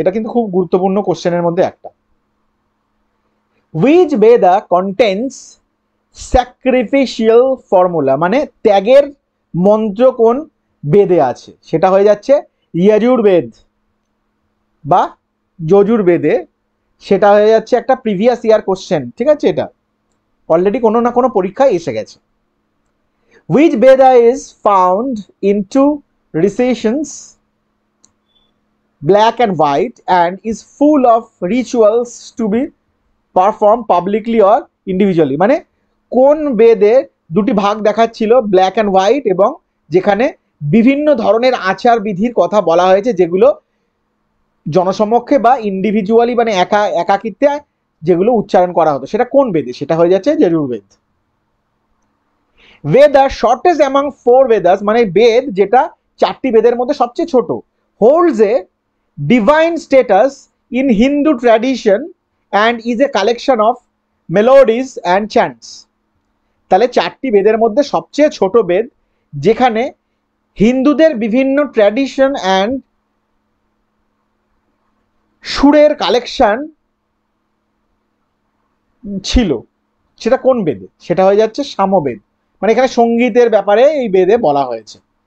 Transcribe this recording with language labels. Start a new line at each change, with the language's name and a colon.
Bangla: এটা কিন্তু খুব গুরুত্বপূর্ণ কোশ্চেনের মধ্যে একটা।
English: which Veda contains sacrificial formula,
Bangla: মানে ত্যাগের মন্ত্র কোন বেদে আছে? সেটা হয়ে যাচ্ছে যজুর্বেদ বা যজুর্বেদে। সেটা হয়ে যাচ্ছে একটা প্রিভিয়াস ইয়ার কোশ্চেন, ঠিক আছে? এটা অলরেডি কোনো না কোনো পরীক্ষায় এসে গেছে।
English: Which Veda is found in two recessions, black and white, and is full of rituals to be performed publicly or individually?
Bangla: মানে কোন বেদে দুটি ভাগ দেখাচ্ছিল, ব্ল্যাক অ্যান্ড হোয়াইট, এবং যেখানে বিভিন্ন ধরনের আচার বিধির কথা বলা হয়েছে যেগুলো জনসমক্ষে বা ইন্ডিভিজুয়ালি মানে একাকিত্বে যেগুলো উচ্চারণ করা হতো, সেটা কোন বেদে? সেটা হয়ে যাচ্ছে Yajurveda.
English: Veda shortest among four Vedas,
Bangla: মানে বেদ যেটা চারটি বেদের মধ্যে সবচেয়ে ছোট,
English: holds a divine status in Hindu tradition and is a collection of melodies and chants.
Bangla: তাহলে চারটি বেদের মধ্যে সবচেয়ে ছোট বেদ, যেখানে হিন্দুদের বিভিন্ন ট্র্যাডিশন অ্যান্ড সুরের কালেকশন ছিল, সেটা কোন বেদে? সেটা হয়ে যাচ্ছে সামবেদ। মানে এখানে সঙ্গীতের ব্যাপারে এই বেদে বলা হয়েছে।